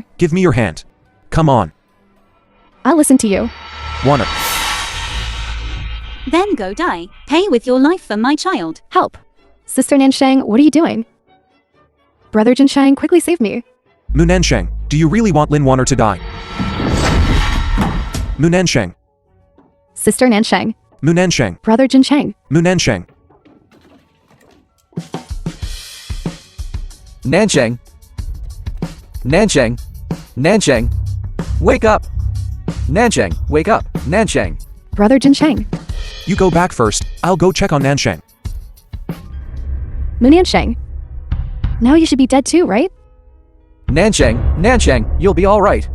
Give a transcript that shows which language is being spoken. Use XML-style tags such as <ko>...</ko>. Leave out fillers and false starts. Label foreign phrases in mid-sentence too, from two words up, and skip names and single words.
<en>Give me your hand. Come on. I'll listen to you. Warner. Then go die. Pay with your life for my child. Help. Sister Nansheng, what are you doing? Brother Jincheng, quickly save me. Mu Nansheng, do you really want Lin Warner to die? Mu Nansheng. Sister Nansheng. Mu Nansheng. Brother Jincheng. Mu Nansheng. Nansheng. Nansheng. Nansheng. Wake up. Nansheng, wake up. Nansheng. Brother Jincheng. You go back first. I'll go check on Nansheng. Mu Nansheng. Now you should be dead too, right? Nansheng, Nansheng, you'll be all right.</en>